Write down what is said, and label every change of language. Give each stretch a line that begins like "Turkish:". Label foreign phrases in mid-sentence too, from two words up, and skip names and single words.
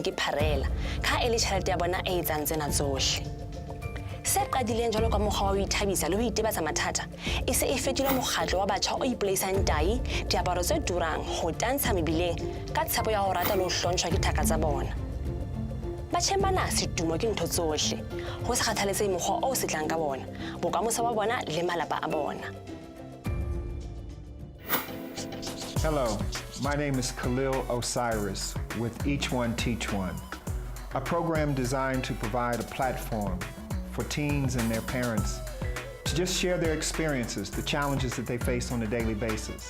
Southern Sotho: ke pharela ka ele tjhelete ya bona e etsang tsena tsohle se qadileng jalo ka mokgwa wa ho ithabisa le ho itebatsa mathata e se e fetile mokgatlo wa batjha o ipoleisang tai diaparo tse turang ho tantsha mebileng ka tshepo ya ho rata le ho hlontshwa ke thaka tsa bona batjheng bana setumo ke ntho tsohle ho se kgathaletse mokgwa o se tlang ka bona bokamoso ba bona le malapa a bona.
English: Hello, my name is Khalil Osiris with Each One Teach One, a program designed to provide a platform for teens and their parents to just share their experiences, the challenges that they face on a daily basis.